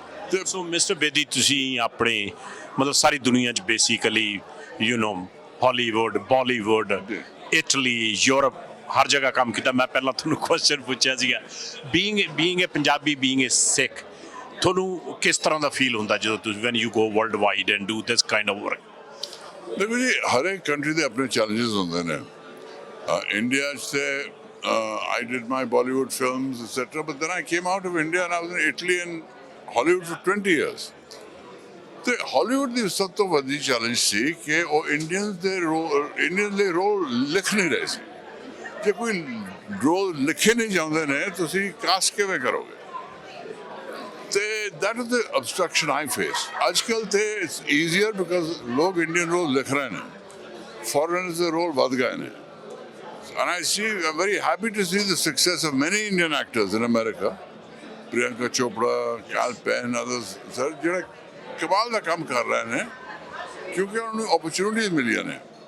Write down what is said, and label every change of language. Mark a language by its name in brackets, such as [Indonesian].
[Punjabi] ਤੇ ਸੋ ਮਿਸਟਰ ਬੇਦੀ ਤੁਸੀਂ ਆਪਣੇ ਮਤਲਬ ਸਾਰੀ ਦੁਨੀਆ 'ਚ basically Hollywood Bollywood Italy Europe ਹਰ ਜਗ੍ਹਾ ਕੰਮ ਕੀਤਾ ਮੈਂ ਪਹਿਲਾਂ ਤੁਹਾਨੂੰ ਕੁਐਸਚਨ ਪੁੱਛਿਆ ਸੀਗਾ [English] being a Punjabi being a Sikh [Punjabi] ਤੁਹਾਨੂੰ ਕਿਸ ਤਰ੍ਹਾਂ ਦਾ ਫੀਲ ਹੁੰਦਾ ਜਦੋਂ ਤੁਸੀਂ [English] when you go world wide and do this kind of work [Punjabi] ਦੇਖੋ ਜੀ ਹਰ ਇੱਕ ਕੰਟਰੀ ਦੇ ਆਪਣੇ ਚੈਲੰਜਸ ਹੁੰਦੇ ਨੇ ਇੰਡੀਆ 'ਚ ਤੇ [English] I did my Bollywood films etc but then I came out of India and I was in Italy and Hollywood for 20 years [Punjabi] ਤੇ ਹਾਲੀਵੁੱਡ ਦੀ ਸਭ ਤੋਂ ਵੱਡੀ ਚੈਲੰਜ ਸੀ ਕਿ ਉਹ ਇੰਡੀਅਨ ਦੇ ਰੋਲ ਲਿਖ ਨਹੀਂ ਰਹੇ ਸੀ। ਜੇ ਕੋਈ ਰੋਲ ਲਿਖੇ ਨਹੀਂ ਜਾਂਦੇ ਨੇ ਤੁਸੀਂ ਕਾਸਟ ਕਿਵੇਂ ਕਰੋਗੇ? ਤੇ [English] That is the obstruction I face. [Punjabi] ਅੱਜ ਕੱਲ੍ਹ ਤੇ [English] it's easier because [Punjabi] ਲੋਕ ਇੰਡੀਅਨ ਰੋਲ ਲਿਖ ਰਹੇ ਨੇ, ਫੋਰਨਰਸ ਦੇ ਰੋਲ ਵੱਧ ਗਏ ਨੇ। [English] And I'm very happy to see the success of many Indian actors in America. [Punjabi] Priyanka Chopra, Kal Penn, others, sir, ਜਿਹੜੇ ਕਮਾਲ ਦਾ ਕੰਮ ਕਰ ਰਹੇ ਨੇ ਕਿਉਂਕਿ ਉਹਨਾਂ ਨੂੰ opportunities ਮਿਲੀਆਂ ਨੇ।